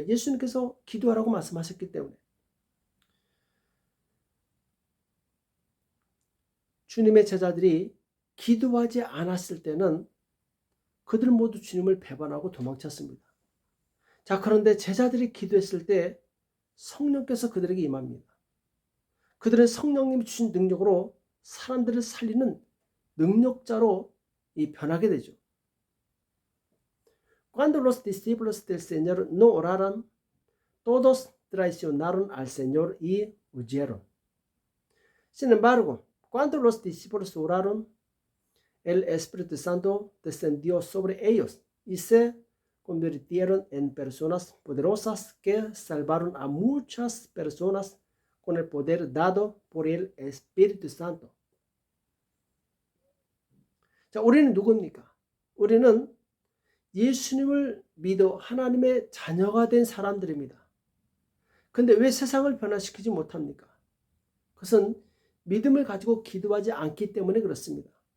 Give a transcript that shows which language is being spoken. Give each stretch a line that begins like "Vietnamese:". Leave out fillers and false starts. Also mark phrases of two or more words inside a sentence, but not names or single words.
Korean: 예수님께서 기도하라고 말씀하셨기 때문에. 주님의 제자들이 기도하지 않았을 때는 그들 모두 주님을 배반하고 도망쳤습니다. 자, 그런데 제자들이 기도했을 때 성령께서 그들에게 임합니다. 그들은 성령님이 주신 능력으로 사람들을 살리는 능력자로 변하게 되죠.
Spanish: Cuando los discípulos del Señor no oraran, todos traicionaron al Señor y huyeron. Sin embargo, cuando los discípulos oraron, el Espíritu Santo descendió sobre ellos y se convirtieron en personas poderosas que salvaron a muchas personas con el poder dado por el Espíritu Santo.
Korean: 자, 우리는 누굽니까? 우리는 예수님을 믿어 하나님의 자녀가 된 사람들입니다. 근데 왜 세상을 변화시키지 못합니까? 그것은 믿음을 가지고 기도하지 않기 때문에 그렇습니다.